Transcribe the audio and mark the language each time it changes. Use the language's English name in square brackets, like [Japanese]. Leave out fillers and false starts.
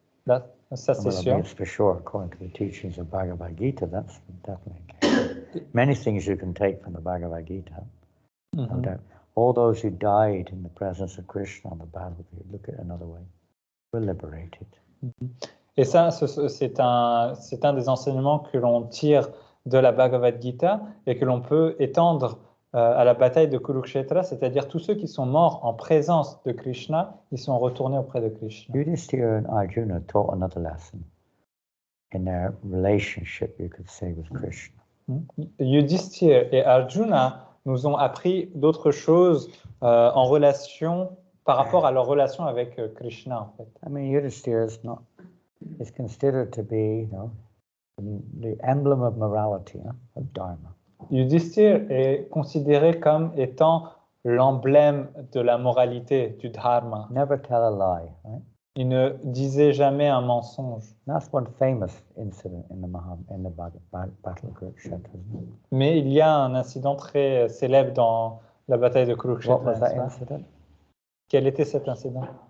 [French] Ça c'est [English] Well, [French] sûr. [English] that's for sure. According to the teachings of Bhagavad Gita, that's definitely the case. Many things you can take from the Bhagavad Gita. No doubt. All those who died in the presence of Krishna on the battlefield, look at it another way, were liberated. [French] Et ça, c'est un des enseignements que l'on tire de la Bhagavad Gita et que l'on peut étendre à la bataille de Kurukshetra, c'est-à-dire tous ceux qui sont morts en présence de Krishna, ils sont retournés auprès de Krishna. [English] Yudhishthira and Arjuna taught another lesson in their relationship, you could say, with Krishna. [French] Yudhishthira et Arjuna nous ont appris d'autres choses en relation, par rapport à leur relation avec Krishna, en fait. [English] I mean, Yudhishthira is considered to be, the emblem of morality, of dharma. [French] Yudhishthira est considéré comme étant l'emblème de la moralité, du dharma. [English] Never tell a lie, right? [French] Il ne disait jamais un mensonge. [English] That's one famous incident in the Battle of Kurukshetra. [French] Mais il y a un incident très célèbre dans la bataille de [English] What was [French] Kurukshetra. [English] that incident? [French] Quel était cet incident?